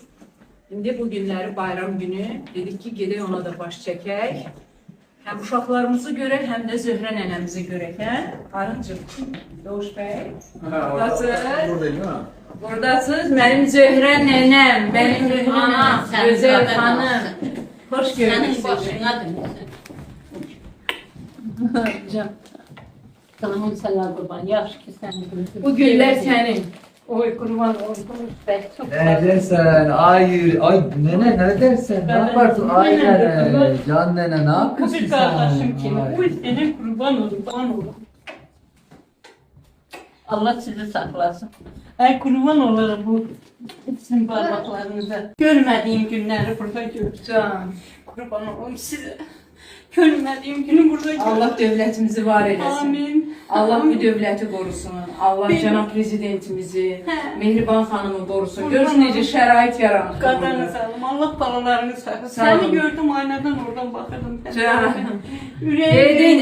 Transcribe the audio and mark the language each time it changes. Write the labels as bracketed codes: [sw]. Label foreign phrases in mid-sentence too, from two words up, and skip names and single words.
[az] İndi bu günləri bayram günü dedik ki, gedək ona da baş çəkək. Həm uşaqlarımızı görək, həm də Zöhrə nənəmizi görək. Arıncıq, Doğuş bəy. Buradasınız. Mənim Zöhrə nənəm, mənim anam, gözəl xanım. [tr] Hoş gördük sizi. Can. Canım sana kurban. [az] Yaxşı ki [tr] sen [az] Bu günlər sənin. [tr] Oy kurban olsun. Ne dersen? Ay nene ne dersen? Ne yaparsın? Ay nene. Can nene ne yapıyorsun Bir sen? kardeşim ki. Ay. Oy senin kurban olun. Allah sizi saklasın. Ay kurban olurum bu sizin parmaklarınıza. Görmediğim günleri burada gördüm. Can. Kurban olun size. Görmediğim günü burada gördüm. [az] Allah dövlətimizi var eləsin. Amin. Allah bu dövləti qorusun. Allah cənab prezidentimizi, Mehriban xanımı qorusun. Görürsün necə şərait yaranır. Qadanı sağlam. [tr] Allah balalarını saklasın. [az] Sağ olun. [tr] Seni gördüm aynadan oradan bakırdım. Can. Yüreğim.